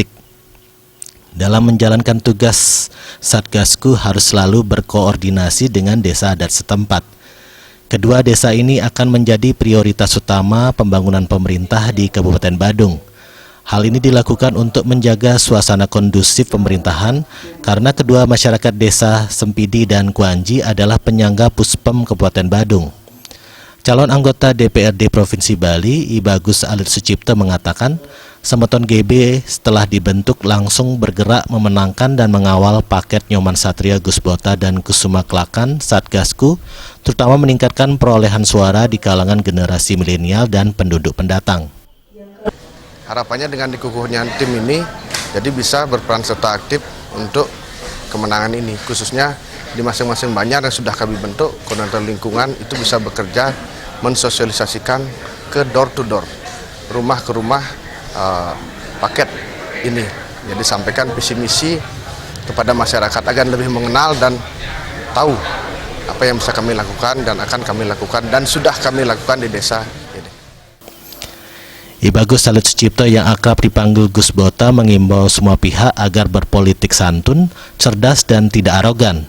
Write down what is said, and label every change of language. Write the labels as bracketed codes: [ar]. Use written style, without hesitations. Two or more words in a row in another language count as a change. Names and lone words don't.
[id] Dalam menjalankan tugas, Satgasku harus selalu berkoordinasi dengan desa adat setempat. Kedua desa ini akan menjadi prioritas utama pembangunan pemerintah di Kabupaten Badung. Hal ini dilakukan untuk menjaga suasana kondusif pemerintahan karena kedua masyarakat desa Sempidi dan Kuanji adalah penyangga Puspem Kabupaten Badung. Calon anggota DPRD Provinsi Bali, Ibagus Salid Sucipta mengatakan, Semeton GB setelah dibentuk langsung bergerak memenangkan dan mengawal paket Nyoman Satria Gus Bota dan Kesumeklakan Satgasku, terutama meningkatkan perolehan suara di kalangan generasi milenial dan penduduk pendatang. Harapannya dengan dikukuhnya tim ini, jadi bisa berperan serta aktif untuk kemenangan ini, khususnya di masing-masing banjar yang sudah kami bentuk, koordinator lingkungan itu bisa bekerja mensosialisasikan ke [en] door to door, [id] rumah ke rumah paket ini. Jadi sampaikan visi misi kepada masyarakat agar lebih mengenal dan tahu apa yang bisa kami lakukan dan akan kami lakukan dan sudah kami lakukan di desa ini. Ibagus Salid Sucipta yang akrab dipanggil Gus Bota mengimbau semua pihak agar berpolitik santun, cerdas dan tidak arogan.